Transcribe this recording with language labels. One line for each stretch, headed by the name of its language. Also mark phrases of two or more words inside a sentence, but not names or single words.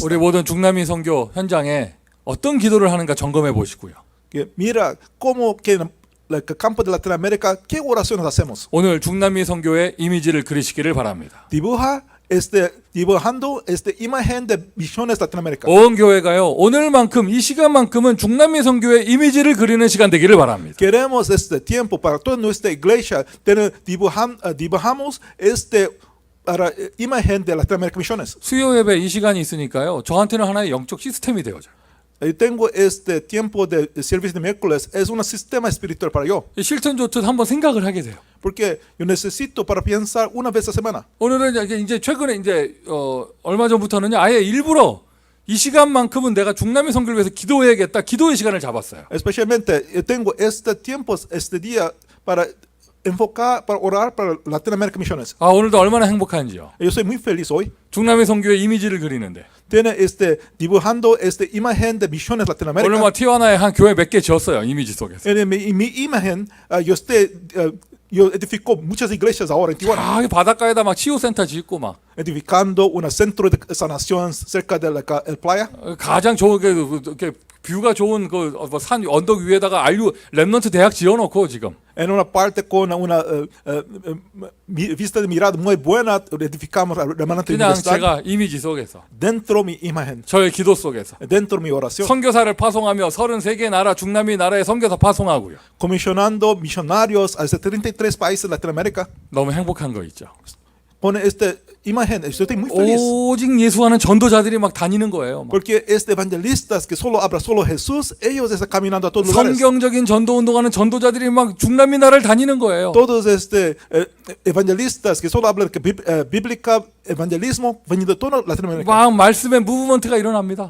Korean: 우리 모든 중남미 선교 현장에 어떤 기도를 하는가 점검해 보시고요.
Spanish: Que mira cómo que en el campo de Latinoamérica, qué oraciones hacemos.
Korean: 오늘 중남미 선교의 이미지를 그리시기를 바랍니다.
Spanish: Dibujando esta imagen de misiones Latinoamérica.
Korean: 온 교회가요. 오늘만큼 이 시간만큼은 중남미 선교의 이미지를 그리는 시간 되기를 바랍니다.
Spanish: Queremos este tiempo para toda nuestra iglesia, dibujamos para imagen de Latinoamérica misiones.
Korean: 수요 예배 이 시간이 있으니까요. 저한테는 하나의 영적 시스템이 되어져요.
Spanish: Tengo este tiempo de servicio de miércoles, es un sistema espiritual para yo,
Korean: 싫든 좋든 한번 생각을 하게 돼요.
Spanish: porque yo necesito para pensar una vez a semana.
Korean: 오늘은 이제 최근에 이제 얼마 전부터는요. 아예 일부러 이 시간만큼은 내가 중남미 선교를 위해서 기도해야겠다. 기도의 시간을 잡았어요.
Spanish: Especialmente tengo este tiempo, este día para enfocar, para orar para Latinoamérica misiones.
Korean: 아 오늘도 얼마나 행복한지요.
Spanish: Yo soy muy feliz hoy.
Korean: 중남미 선교의 이미지를 그리는데
Spanish: Tiene dibujando esta imagen de misiones
Korean: 오늘
Spanish: Latinoamérica.
Korean: 뭐 티와나에 한 교회 몇 개 지었어요. 이미지 속에서.
Spanish: En mi imagen, yo edifico muchas iglesias ahora en Tijuana,
Korean: 아 바닷가에다 막 치유센터 짓고 막
Spanish: edificando un centro de sanación cerca de la playa.
Korean: 가장 좋은 게 뷰가 좋은 산 언덕 위에다가 알류 렘넌트 대학 지어놓고 지금
Spanish: En una parte con una vista de mirada muy buena, edificamos la remanente
Korean: 그냥
Spanish: universidad
Korean: 제가 이미지 속에서
Spanish: dentro de mi imagen,
Korean: 저의 기도 속에서
Spanish: dentro de mi oración,
Korean: 선교사를 파송하며 33개 나라 중남미 나라에 선교사 파송하고요.
Spanish: comisionando millonarios a 33 países de Latinoamérica.
Korean: 너무 행복한 거 있죠.
Spanish: Con esta imagen, estoy muy feliz.
Korean: 오직 예수하는 전도자들이 막 다니는 거예요. 막.
Spanish: Porque evangelistas que solo habla solo Jesús, ellos están caminando a todos lugares.
Korean: 성경적인 전도 운동하는 전도자들이 막 중남미 나라를 다니는 거예요.
Spanish: Todos evangelistas que solo hablan bíblica, evangelismo, venido de toda Latinoamérica.
Korean: 막 말씀의 무브먼트가 일어납니다.